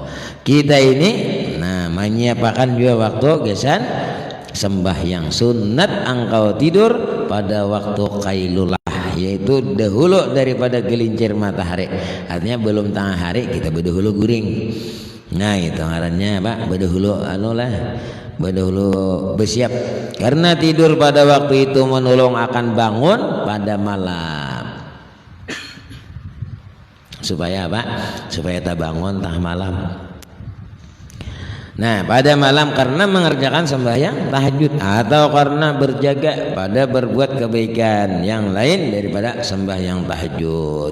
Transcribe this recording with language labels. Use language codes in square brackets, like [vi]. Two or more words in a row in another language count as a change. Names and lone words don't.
[bjn] Kita ini menyiapkan juga waktu gesan sembahyang sunat engkau tidur pada waktu qailullah, yaitu dahulu daripada gelincir matahari. Artinya belum tengah hari kita berdahulu guring. Nah itu ngarannya Pak, berdahulu berdahulu bersiap. Karena tidur pada waktu itu menolong akan bangun pada malam. Supaya apa? Supaya tak bangun tengah malam. Nah pada malam karena mengerjakan sembahyang tahajud atau karena berjaga pada berbuat kebaikan yang lain daripada sembahyang tahajud.